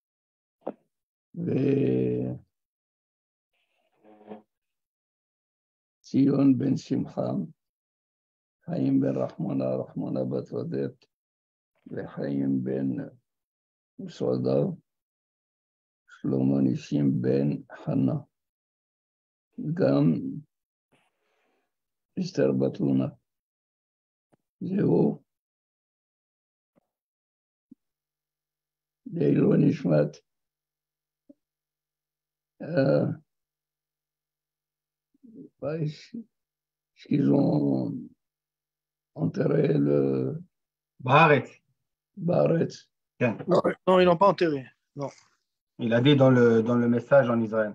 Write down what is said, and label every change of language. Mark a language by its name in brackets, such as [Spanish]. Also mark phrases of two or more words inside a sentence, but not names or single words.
[Hebrew] ציון בן שמחה, חיים בן רחמונה, רחמונה בת עודד, וחיים בן מסעודה, שלמה ניסים בן חנה, גם אסתר בת לונה. זהו לעילוי נשמת [French] qu'ils ont enterré le... [Hebrew] Baaretz. Baaretz. [French] Non, ils l'ont pas enterré. Non. Il a dit dans le message en Israël.